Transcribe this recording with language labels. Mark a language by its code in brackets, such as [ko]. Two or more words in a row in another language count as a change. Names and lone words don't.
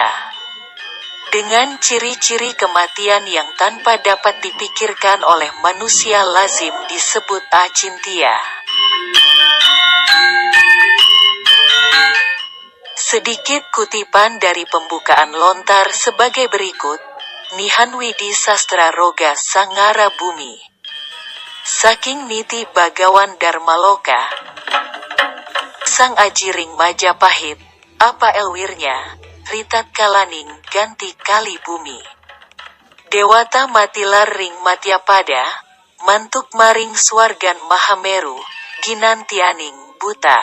[id] Dengan ciri-ciri kematian yang tanpa dapat dipikirkan oleh manusia lazim disebut acintya. Sedikit kutipan dari pembukaan lontar sebagai berikut, [kaw] Nihan Widi Sastra Roga Sangara Bumi. Saking niti Bagawan Darmaloka, Sang Ajiring Majapahit, apa elwirnya, ritat kalaning ganti kali bumi. Dewata matilar ring matyapada, mantuk maring swargan Mahameru, ginantianing buta.